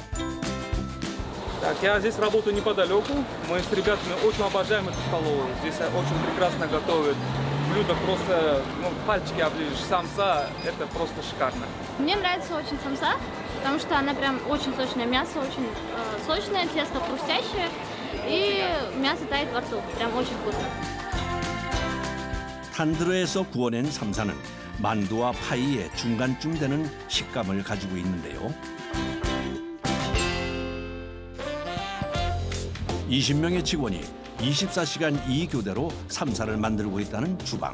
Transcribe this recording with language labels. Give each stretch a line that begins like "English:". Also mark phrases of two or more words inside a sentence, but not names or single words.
Russian: Так, я здесь работаю неподалеку. Мы с ребятами очень обожаем эту столовую. Здесь очень прекрасно готовят. Блюдо просто, пальчики оближешь. Самса – это просто шикарно. Мне нравится очень самса, потому что она прям очень сочная. Мясо очень сочное, тесто хрустящее. И мясо тает во рту. Прям очень вкусно.
Korean: 탄드르에서 구워낸 삼사는 만두와 파이의 중간쯤 되는 식감을 가지고 있는데요. 20명의 직원이 24시간 2교대로 삼사를 만들고 있다는 주방.